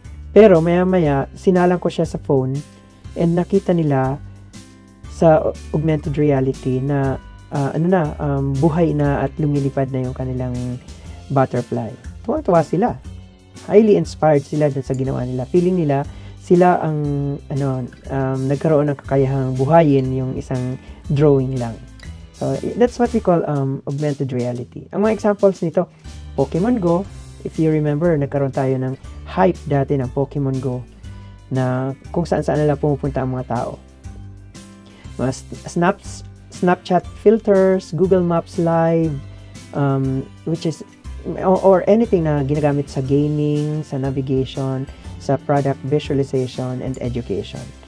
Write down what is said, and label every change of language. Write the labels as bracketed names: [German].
[Filipino] Pero maya-maya, sinalang ko siya sa phone and nakita nila sa augmented reality na buhay na at lumilipad na yung kanilang butterfly. Tuwa-tuwa sila. Highly inspired sila dun sa ginawa nila. Feeling nila sila ang nagkaroon ng kakayahang buhayin yung isang drawing lang. [English] So, that's what we call augmented reality. [Filipino] Ang mga examples nito, Pokemon Go. [English] If you remember, [Filipino] nagkaroon tayo ng hype dati ng Pokemon Go na kung saan-saan nila pumupunta ang mga tao. Mga Snapchat filters, Google Maps Live, which is, or anything na ginagamit sa gaming, sa navigation, sa product visualization, and education.